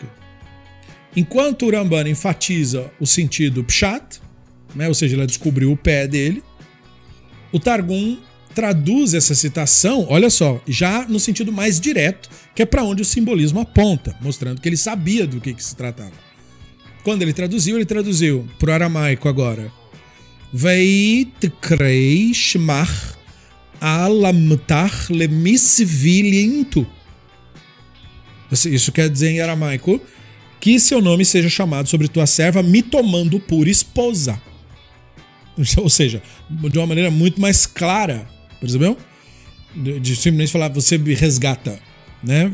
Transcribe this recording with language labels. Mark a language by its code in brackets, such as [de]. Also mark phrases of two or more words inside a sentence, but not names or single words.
[pt] Enquanto o Rambam enfatiza o sentido pshat, né, ou seja, ela descobriu o pé dele, o Targum traduz essa citação, olha só, já no sentido mais direto, que é para onde o simbolismo aponta, mostrando que ele sabia do que se tratava. Quando ele traduziu para o aramaico agora. [arc] Veitrei shmach alamtach lemisvilintu. [pt] Isso quer dizer em aramaico que seu nome seja chamado sobre tua serva, me tomando por esposa. Ou seja, de uma maneira muito mais clara, percebeu? De simplesmente falar, você me resgata, né?